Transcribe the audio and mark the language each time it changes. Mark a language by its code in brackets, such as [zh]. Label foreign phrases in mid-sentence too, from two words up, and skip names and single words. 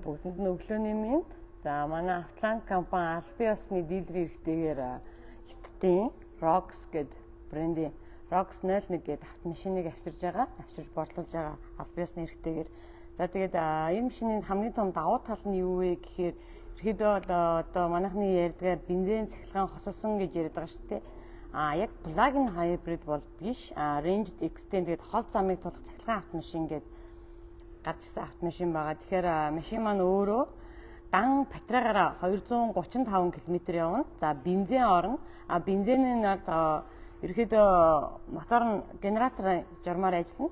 [mn] Бүгдэнд нь өглөөний мэнд. За манай Атлант компани албан ёсны дилер эрхтэйгээр хиттийн Rox гэдэг брендийн Rox 01 гэдэг автомашиныг авчирж борлуулж байгаа албан ёсны эрхтэйгээр. За тэгээд энэ машины хамгийн том давуу тал нь юу вэ гэхээр ерөөдөө одоо манайхны ярьдгаар бензин цахилгаан хосолсон гэж яриад байгаа шүү дээ. Яг [en] plug-in hybrid [mn] бол биш. [en] Range extend [mn] гэдэг хол замыг тулах цахилгаан автомашин гэдэг гарч ирсэн автомашин байгаа. Тэгэхээр машин маань өөрөө дан батарейгаараа 235 км явна. За бензин орно. Бензинийн ерөөдөө мотор нь генераторын журмаар ажиллана.